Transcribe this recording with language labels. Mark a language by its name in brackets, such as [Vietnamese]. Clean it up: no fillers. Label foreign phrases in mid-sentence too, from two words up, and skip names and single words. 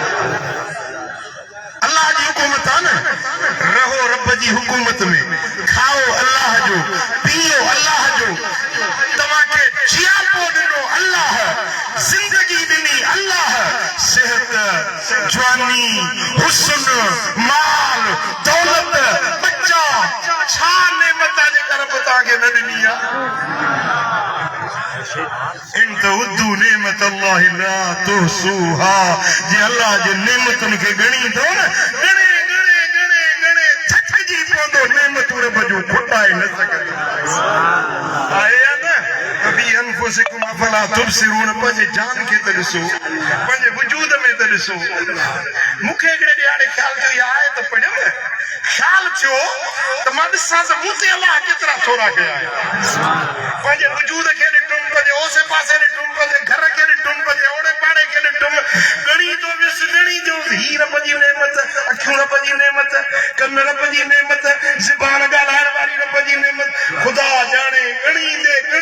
[Sindhi] अल्लाह जी हुकूमत आहे न रहो रब जी हुकूमत में खाओ अल्लाह जो पियो अल्लाह जो तव्हांखे जियापो ॾिनो अल्लाह ज़िंदगी ॾिनी अल्लाह सेहत जवानी हुस्न माल दौलत बच्चा छा नेमत आहे जेका रब तव्हांखे न ॾिनी आहे [Arabic] إن تعدوا نعمة الله لا تحصوها [Sindhi] जे अल्लाह जे नेमतुनि खे ॻणींदो न ॻणे थकिजी पवंदो नेमतूं रब जूं खुटाए न सघंदो आहे न अनफुसिकुम [Arabic] أفلا تبصرون [Sindhi] पंहिंजे जान खे त ॾिसो पंहिंजे वजूद में त ॾिसो मूंखे हिकिड़े ॾियारे ख़्याल थियो इहा आहे त पढ़ियो न ख़्याल थियो त मां ॾिसां त मूं ते अलाह केतिरा थोरा कया आहिनि पंहिंजे वजूद खे ॾिठुमि पंहिंजे ओसे पासे ॾिठुमि पंहिंजे घर खे ॾिठुमि पंहिंजे ओड़े पाड़े खे ॾिठुमि ॻणी थो वियुसि ॻणी जो हीअ रब जी नेमत अखियूं रब जी नेमत कन रब जी नेमत ज़बान ॻाल्हाइण वारी रब जी नेमत ख़ुदा ॼाणे ॻणींदे